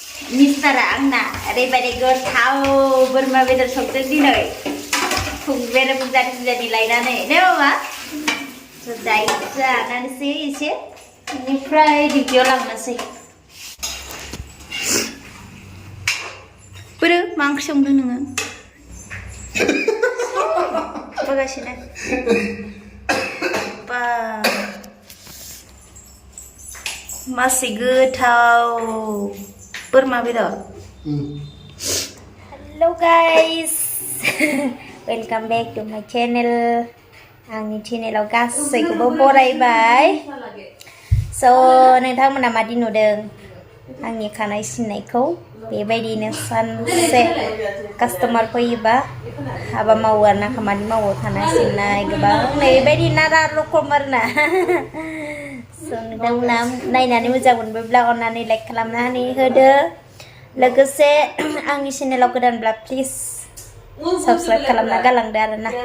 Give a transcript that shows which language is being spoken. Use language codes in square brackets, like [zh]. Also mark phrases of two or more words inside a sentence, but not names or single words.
[brx] मिस्टारा आंना ओरैबायदि गोथाव बोरमा बेदर संदों दिनै फुंबेरे बुरजानि लायनानै ने मामा दायो जानानैसै एसे बेनिफ्राय डिउटियाव लांनोसै बोरो मा ओंख्रि संदों नोङो बोगासिनो बा मासे गोथाव बोरमा बेदर [en] hello guys welcome back to my channel [brx] आंनि चैनेलाव गासैखौबो बरायबाय स' नोंथांमोना मादि नुदों आंनि खानाय सिननायखौ बेबायदिनो सानसे कास्टमार फैयोबा हाबा मावो आरोना खामानि मावो खानाय सिननाय गोबां बेबायदि नारा रखम आरोना नोंथांमोना नायनानै मोजां मोनोब्ला अन्नानै लाइक खालामनानै होदो लोगोसे आंनि चेनेलाव गोदानब्ला [en] please subscribe [brx] खालामना गालांदो आरोना